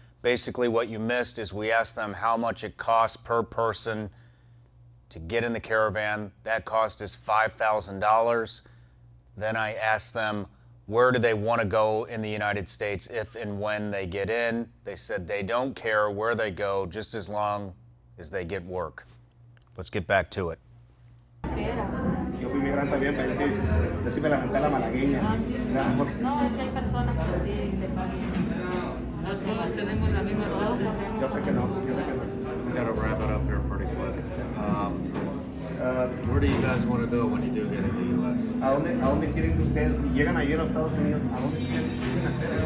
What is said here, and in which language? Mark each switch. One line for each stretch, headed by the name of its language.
English: Basically what you missed is we asked them how much it costs per person to get in the caravan. That cost is $5,000. Then I asked them where do they want to go in the United States if and when they get in. They said they don't care where they go just as long as they get work. Let's get back to it.
Spanish: Yo fui migrante también, pero sí me lamenté la malagueña. No, es que hay personas que sí le pagan. No todos tenemos la misma suerte. Yo sé que no, yo sé que no.
English: We gotta wrap it up here pretty quick. Where do you guys want to go when you do get in the U.S.?
Spanish: ¿A dónde quieren ustedes, si llegan allí a los Estados Unidos, a dónde quieren hacer?